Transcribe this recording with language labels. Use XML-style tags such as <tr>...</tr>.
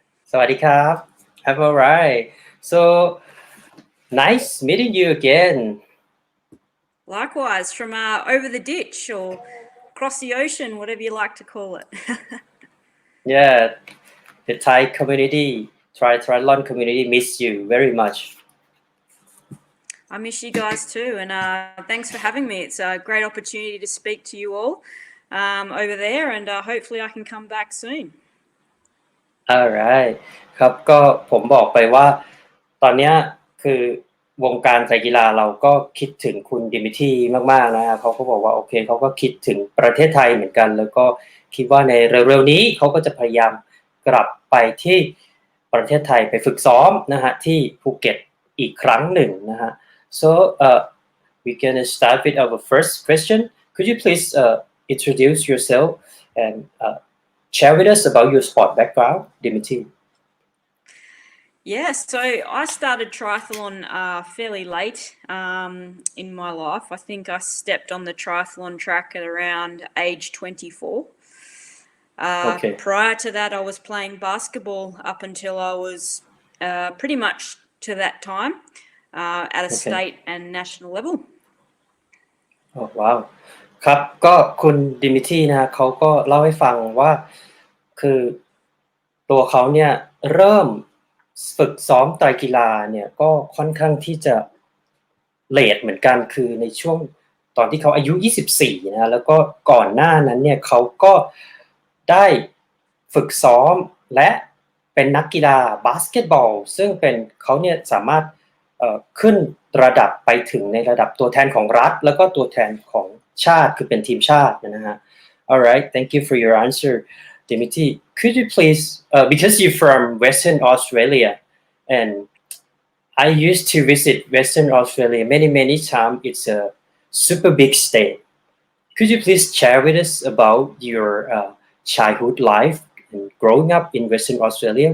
<th>สวัสดีครับ</th> <en>I'm alright. So nice meeting you again. Likewise, from over the ditch or across the ocean, whatever you like to call it. Yeah, the Thai community, triathlon community miss you very much. I miss you guys too, and thanks for having me. It's a great opportunity to speak to you all over there, and hopefully I can come back soon.</en> <th>Alright ครับก็ผมบอกไปว่าตอนเนี้ยคือวงการไตรกีฬาเราก็คิดถึงคุณดิมิทรีมากๆนะฮะเขาก็บอกว่าโอเคเขาก็คิดถึงประเทศไทยเหมือนกันแล้วก็คิดว่าในเร็วๆนี้เขาก็จะพยายามกลับไปที่ประเทศไทยไปฝึกซ้อมนะฮะที่ภูเก็ตอีกครั้งหนึ่งนะฮะ</th> <en>so we gonna start with our first question. Could you please introduce yourself and share with us about your sport background, Dimity? Yes, so I started triathlon fairly late in my life. I think I stepped on the triathlon track at around age 24. Okay. Prior to that, I was playing basketball up until I was pretty much to that time at a state and national level. Oh, wow.</en> <th>ครับก็คุณดิมิทรีนะฮะเขาก็เล่าให้ฟังว่าคือตัวเขาเนี่ยเริ่มฝึกซ้อมไตรกีฬาเนี่ยก็ค่อนข้างที่จะ เลทเหมือนกันคือในช่วงตอนที่เขาอายุ24นะแล้วก็ก่อนหน้านั้นเนี่ยเขาก็ได้ฝึกซ้อมและเป็นนักกีฬาบาสเกตบอลซึ่งเป็นเขาเนี่ยสามารถขึ้นระดับไปถึงในระดับตัวแทนของรัฐแล้วก็ตัวแทนของชาติคือเป็นทีมชาตินะฮะ</th> <en>Alright, thank you for your answer, Dimity. Could you please, because you're from Western Australia, and I used to visit Western Australia many times. It's a super big state. Could you please share with us about your childhood life and growing up in Western Australia?</en>